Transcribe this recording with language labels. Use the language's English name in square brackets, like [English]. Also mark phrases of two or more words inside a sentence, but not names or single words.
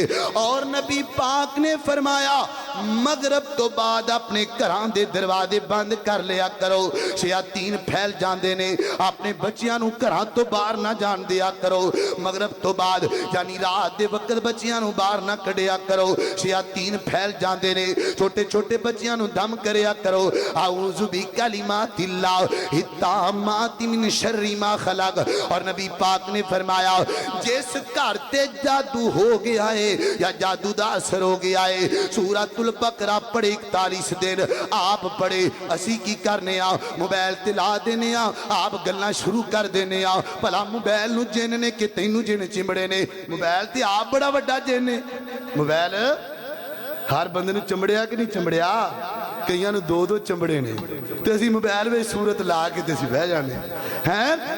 [Punjabi] اور نبی پاک نے فرمایا مغرب تو بعد اپنے گھراں دے دروازے بند کر لیا کرو، شیاطین پھیل جاتے نے. اپنے بچیاں نوں گھراں تو باہر نہ جان دیا کرو، مغرب تو بعد یعنی رات دے وقت بچیاں نوں باہر نہ کڈھیا کرو، شیاطین پھیل جاتے نے. چھوٹے چھوٹے بچیاں نوں دم کریا کرو, [Arabic] أعوذ بكلمات الله التامات من شر ما خلق. [Punjabi] اور نبی پاک نے فرمایا جس گھر تے جادو ہو گیا ہے یا جادو دا اثر ہو گیا ہے، سورۃ البقرہ پڑھے 41 دن آپ پڑھے، اسی کی کرنے آں موبائل تے لا دینے آں، آپ گلاں شروع کر دینے آں. بھلا موبائل نوں جن نے کہ تینوں جن چمڑے نے، موبائل تے آپ بڑا وڈا جن ہے. موبائل ہر بندے نوں چمڑیا کہ نہیں چمڑیا، کئیاں نوں دو دو چمڑے نے، تے اسی موبائل میں سورت لا کے تے اسی بہہ جانے ہیں.